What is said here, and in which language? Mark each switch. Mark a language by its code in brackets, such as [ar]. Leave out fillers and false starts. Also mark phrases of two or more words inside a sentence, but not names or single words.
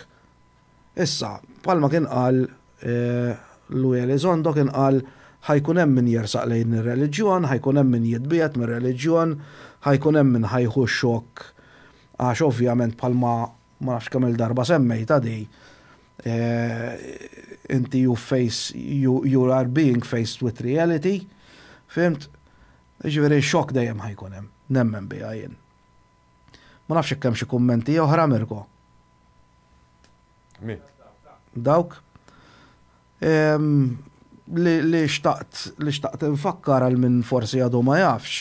[mt] Issa, bħalma kien qal Louis Elizondo kien qal ħajkun hemm min jersaq lejn ir-reliġjon, ħajkun hemm min jitbiet mir-reliġjon, ħajkun hemm min ħajħu xokk. Għax ovvjament bħalma ma nafx kemm il-darba semmejta di. [en] Inti you are being faced with reality. [mt] Fimt? Ġifieri xokk dejjem ħajkun hemm. Nemmen biha jien. Ma nafx kemm xi kummenti oħra Mirko. Mi? Dawk? Li xtaqt infakkar għal min forsi għadu ma jafx.